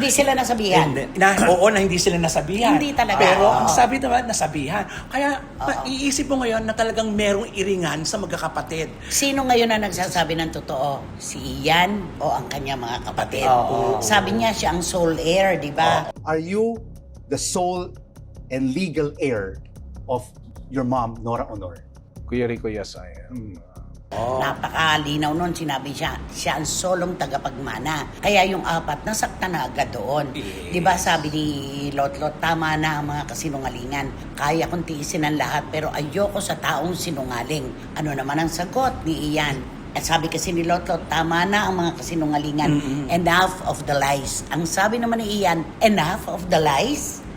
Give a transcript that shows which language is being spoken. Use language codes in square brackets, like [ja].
[tl] Hindi sila nasabihan. oo, na hindi sila nasabihan. Hindi talaga. Pero Oo. ang sabi naman, nasabihan. Kaya iisip mo ngayon na talagang merong iringan sa magkakapatid. Sino ngayon na nagsasabi ng totoo? Si Ian o ang kanya mga kapatid? Oo. Sabi niya siya ang sole heir, di ba? [en] Are you the sole and legal heir of your mom, Nora Honor? Kuya Rico, yes, I am. [tl] Napakalinaw nun, sinabi siya ang solong tagapagmana. Kaya yung apat, nasaktan na agad doon. Di ba sabi ni Lotlot, tama na ang mga kasinungalingan. Kaya kong tiisin ang lahat, pero ayoko sa taong sinungaling. Ano naman ang sagot ni Ian? At sabi kasi ni Lotlot, tama na ang mga kasinungalingan. [en] Enough of the lies. [tl] Ang sabi naman ni Ian, [en] enough of the lies?